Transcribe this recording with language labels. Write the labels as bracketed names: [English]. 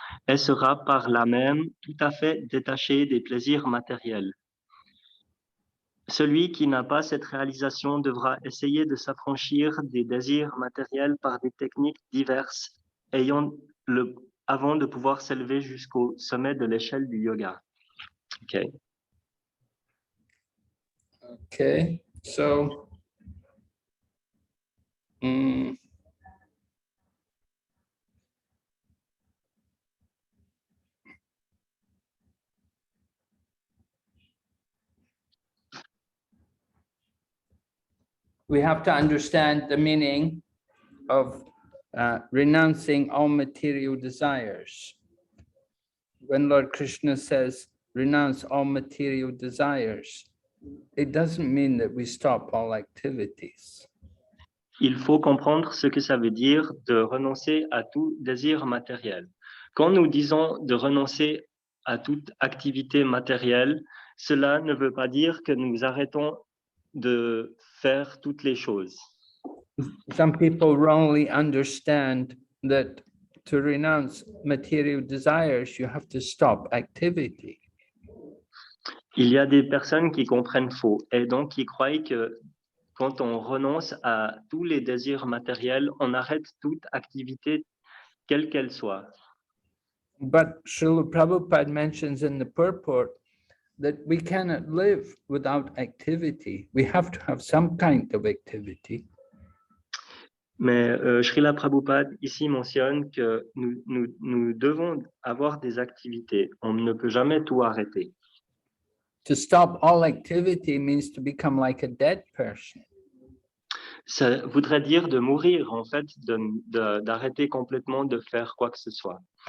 [French] Elle sera par là même tout à fait détachée des plaisirs matériels. Celui qui n'a pas cette réalisation devra essayer de s'affranchir des désirs matériels par des techniques diverses, avant de pouvoir s'élever jusqu'au sommet de l'échelle du yoga. [English] Okay, so we have to understand the meaning of renouncing all material desires. When Lord Krishna says, renounce all material desires, it doesn't mean that we stop all activities. [French] Il faut comprendre ce que ça veut dire de renoncer à tout désir matériel. Quand nous disons de renoncer à toute activité matérielle, cela ne veut pas dire que nous arrêtons de faire toutes les choses. [English] Some people wrongly understand that to renounce material desires, you have to stop activity. [French] Il y a des personnes qui comprennent faux et donc qui croient que quand on renonce à tous les désirs matériels, on arrête toute activité, quelle qu'elle soit. [English] But Srila Prabhupada mentions in the purport that we cannot live without activity. We have to have some kind of activity. [French] Mais Srila Prabhupada ici mentionne que nous devons avoir des activités. On ne peut jamais tout arrêter. [English] To stop all activity means to become like a dead person. [French] Ça voudrait dire de mourir, en fait, d'arrêter complètement de faire quoi que ce soit.